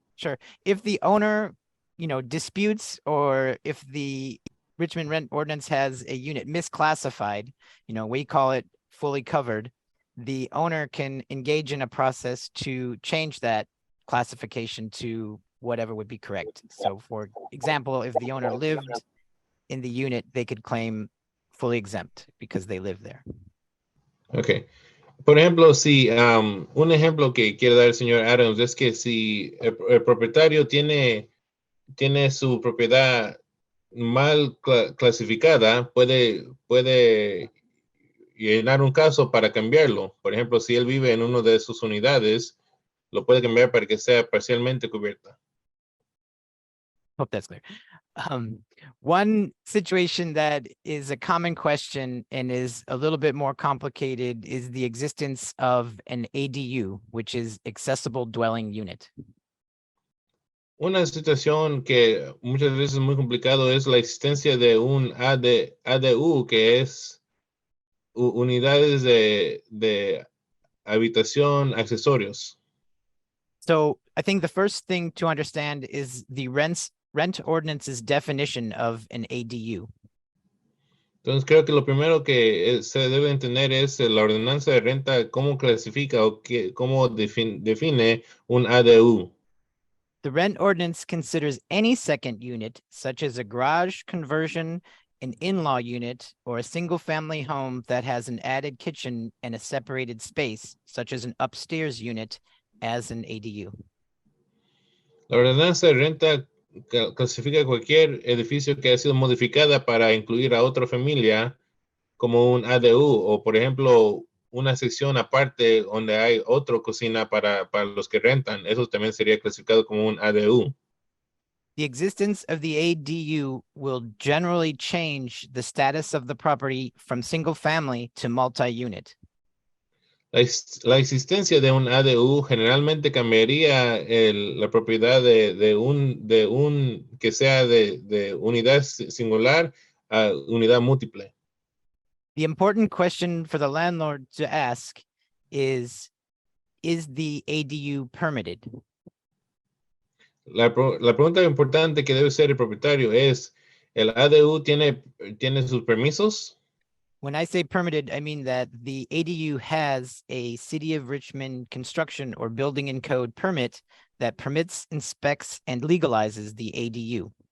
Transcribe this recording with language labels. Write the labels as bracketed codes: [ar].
[en] Sure, if the owner, disputes, or if the Richmond Rent Ordinance has a unit misclassified, we call it fully covered, the owner can engage in a process to change that classification to whatever would be correct. So for example, if the owner lived in the unit, they could claim fully exempt because they live there. Okay. [es] Por ejemplo, si un ejemplo que quiere dar el señor Adams es que si el propietario tiene su propiedad mal clasificada, puede llenar un caso para cambiarlo. Por ejemplo, si él vive en una de sus unidades, lo puede cambiar para que sea parcialmente cubierta. [en] Hope that's clear. One situation that is a common question and is a little bit more complicated is the existence of an ADU, which is accessible dwelling unit. [es] Una situación que muchas veces es muy complicado es la existencia de un ADU, que es unidades de habitación accesorios. [en] So I think the first thing to understand is the rent ordinance's definition of an ADU. [es] Entonces creo que lo primero que se debe entender es la ordenanza de renta, cómo clasifica o cómo define un ADU. [en] The rent ordinance considers any second unit, such as a garage conversion, an in-law unit, or a single-family home that has an added kitchen and a separated space, such as an upstairs unit, as an ADU. [es] La ordenanza de renta clasifica cualquier edificio que ha sido modificada para incluir a otra familia como un ADU, o por ejemplo, una sección aparte donde hay otra cocina para los que rentan. Eso también sería clasificado como un ADU. [en] The existence of the ADU will generally change the status of the property from single family to multi-unit. [es] La existencia de un ADU generalmente cambiaría la propiedad de un que sea de unidad singular a unidad múltiple. [en] The important question for the landlord to ask is the ADU permitted? [es] La pregunta importante que debe ser el propietario es, ¿el ADU tiene sus permisos? [en] When I say permitted, I mean that the ADU has a City of Richmond construction or building and code permit that permits, inspects, and legalizes the ADU.